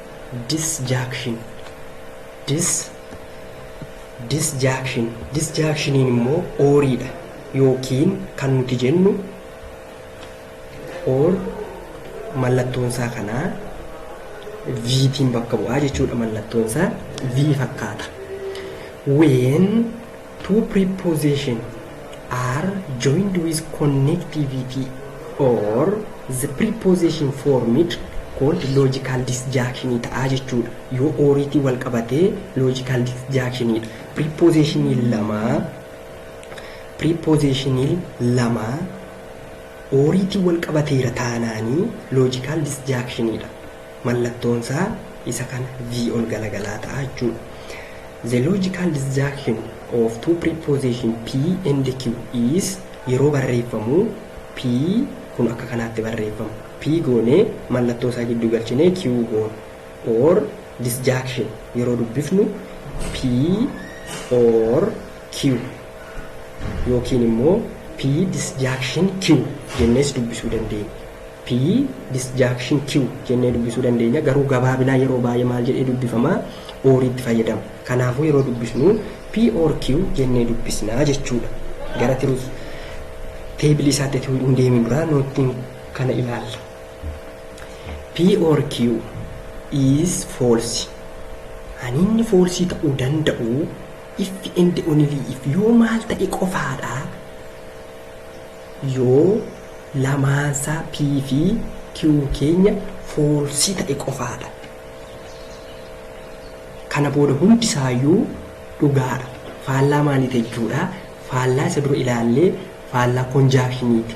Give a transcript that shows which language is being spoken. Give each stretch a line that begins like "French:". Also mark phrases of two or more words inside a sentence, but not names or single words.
Oromo: Disjunctioniin immoo ooriidha yookiin kan nuti jennu or mallattoon isaa kanaa V'tiin bakka bu'aa jechuudha. Mallattoon isaa V fakkaata.
English: When two prepositions are joined with connectivity or the preposition formed called logical disjunction
Oromo: ta'a jechuudha. Yoo ooriitii wal qabatee
English: logical disjunctionidha.
Oromo: Prepositionii lama ooriitii wal qabateera taanaanii
English: logical disjunctionidha.
Oromo: Mallattoon isaa isa kana V ol galagalaa ta'a jechuudha.
English: The logical disjunction of two prepositions P and Q is
Oromo: yeroo barreeffamu P kun akka kanaatti barreeffamu. P goonee mallattoo isaa gidduu galchinee Q goone
English: or disjunction
Oromo: yeroo dubbifnu P or Q yookiin immoo P disjunction Q jennees dubbisuu dandeenya. P disjunction Q jennee dubbisuu dandeenya. Garuu gabaabinaa yeroo baay'ee maal jedhee dubbifama? Ooriitti fayyadama. Kanaafuu yeroo dubbisnu P or Q jennee dubbisnaa jechuudha. Gara tiruus teebilii isaatti hin deemin dura nootiin kana ilaalla.
English: P or Q is false.
Oromo: Inni false ta'uu danda'u
English: if and only if
Oromo: yoo maal ta'e qofaadha. Yoo lamaansaa P fi Q keenya false ta'e qofaadha. Kana booda hundi isaayyuu dhugaadha. Faallaa maaliiti jechuudha? Faallaa isa dura ilaallee faallaa conjunctioniiti.